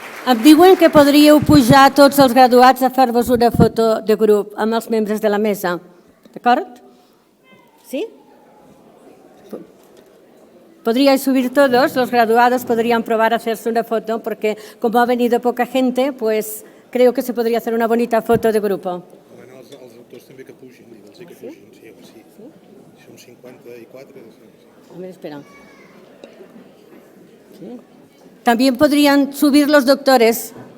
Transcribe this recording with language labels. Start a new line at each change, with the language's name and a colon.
Catalan: Em diuen que podríeu pujar tots els graduats a fer-vos una foto de grup amb els membres de la mesa. D'acord? ¿Sí?
Spanish: Podríais subir todos, los graduados podrían probar a hacerse una foto porque como ha venido poca gente, pues creo que se podría hacer una bonita foto de grupo.
Catalan: Bueno, els autors també que pugin, els que pugin, sí, home, sí. Som 54.
Spanish: A ver, espera. ¿Sí? También podrían subir los doctores.